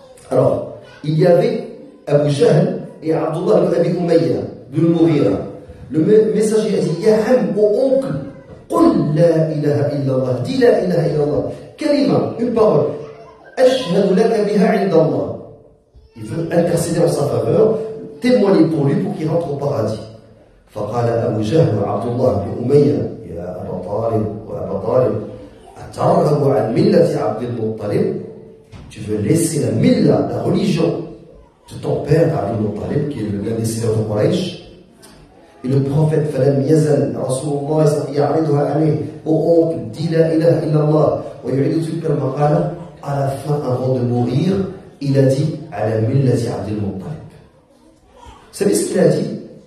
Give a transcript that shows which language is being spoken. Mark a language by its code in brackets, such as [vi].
[fr] Alors, il y avait Abu Jahl et Abdullah ibn Abi Umayya, ibn Mughira. Le messager a dit, Ya Ham, ô oncle, [ar] قل لا إله إلا الله, [fr] dis la ilaha illallah, kalima, une parole, [ar] ashhadu laka biha inda Allah. [fr] Il veut intercéder en sa faveur, témoigner pour lui pour qu'il rentre au paradis. [ar] فقال أبو جهل وعبد الله بن أمية يا أبا طالب وأبا طالب أترغب عن ملة عبد المطلب. [fr] Tu veux laisser la milla, la religion de ton père Abdul Muttalib, qui est l'un des seigneurs de Quraysh. Et le prophète [ar] فلم يزل رسول الله يعرضها عليه, [fr] ô oncle, dis [ar] la ilaha illallah, ويعيد تلك المقالة. [fr] À la fin, avant de mourir, il a dit [ar] على ملة عبد المطلب. [fr] Vous savez ce qu'il a dit?